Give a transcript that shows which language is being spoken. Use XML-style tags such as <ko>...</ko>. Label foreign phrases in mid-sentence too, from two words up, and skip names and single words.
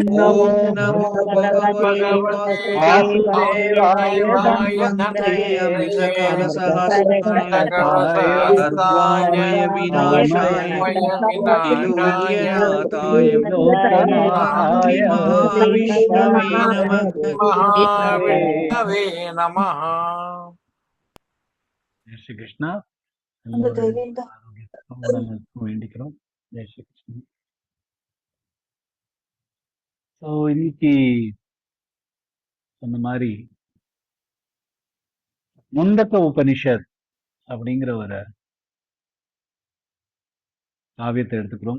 <sa>ॐ नमो भगवते वासुदेवाय धन्वन्तरे अमितकलशहस्ताय सर्वामयविनाशाय त्रिलोक्यनाथाय धन्वन्तरि महाविष्णवे नमः</sa> <ta>ஜெய் ஸ்ரீ கிருஷ்ணா. எல்லோருடைய ஆரோக்கியத்துக்கும் வேண்டிக்கிறோம். ஜெய் ஸ்ரீ கிருஷ்ணா. ஸோ இன்னைக்கு சொன்ன மாதிரி முண்டக்க உபனிஷத் அப்படிங்கிற ஒரு காவியத்தை எடுத்துக்கிறோம்.</ta>